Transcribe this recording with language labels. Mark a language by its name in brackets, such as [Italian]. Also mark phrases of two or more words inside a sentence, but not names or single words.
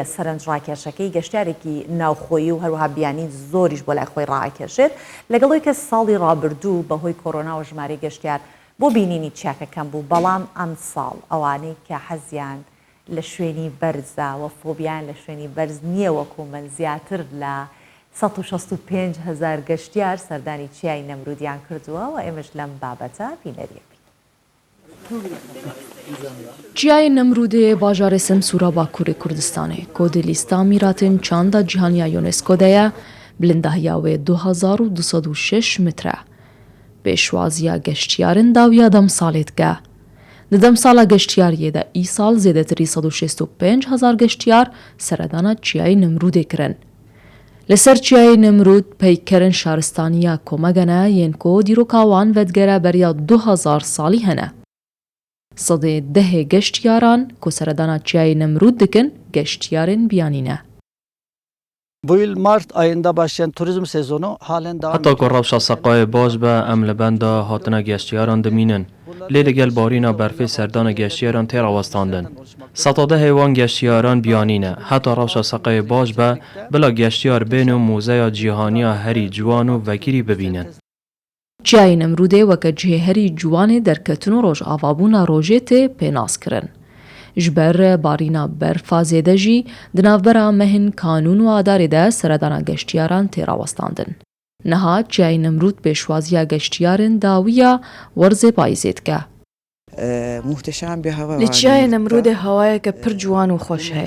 [Central Kurdish] سەرنجڕاکێشەکەی گەشتارێکی ناوخۆیی و هەروەها بیانی زۆریش بۆ لای خۆی ڕاکێشێت لەگەڵەوەی کە ساڵی ڕابردوو بەهۆی کۆرۆنا و ژمارەی گەشتیار بۆ بینینی چیاکەکەم بوو بەڵام ئەم ساڵ ئەوانەی کە حەزیان لە شوێنی بەرزە و فۆبیان لە شوێنی بەرز نییە وەکو من زیاتر لە 165,000 گەشتیار سەردانی چیای نەمرودیان کردووە و ئێمەش لەم بابەتە بینەریەک. [Kurdish] چیای نەمرودێ باژارێ سەمسوورە باکووری کوردستانê کۆدی لیستا میراتên çanda cîhaniya UNESCO de ye bilindahiya wê 2206 metre e. Pêşwaziya geştyarin dawiya demsalê dike. Di demsala geştyariyê de îsal zêdetirî 165,000 geştyar seredana çiyayê Nemrûdê kirin. Li ser çiyayê Nemrûd peykerin şaristaniya Komegene yên ku dîroka wan vedgere beriya 2000 salî hene. Sedê dehê geştyaran ku seredana çiyayê Nemrûd dikin geştyarên biyanî ne. [Turkish] Bu yıl Mart ayında başlayan turizm sezonu halen devam ediyor. [Kurdish] Hatta rewşa seqayê baş be em li benda hatina geştyaran dimînin. Lê li gel barîna berfê serdana geştyaran tê rawestandin. Setadehê wan geştyaran biyanî ne. Heta rewşa seqayê baş be bila geştyar bên û mûzeya cîhaniya herî ciwan û vekirî bibînin. چای نەمرودێ وەکە جێهەری جوانێ دەرکەتن و ڕۆژ ئاوابوونا ڕۆژێ تێ پێناسکردن. ji ber barîna berfa zêde jî di navbera mehên kanûn û adarê de seredana geştyaran tê rawestandin. Niha çiyayê Nemrûd pêşwaziya geştyarên dawiya werzê payîzê dike. Li çiyayê Nemrûdê hewayeke pir ciwan û xweş heye.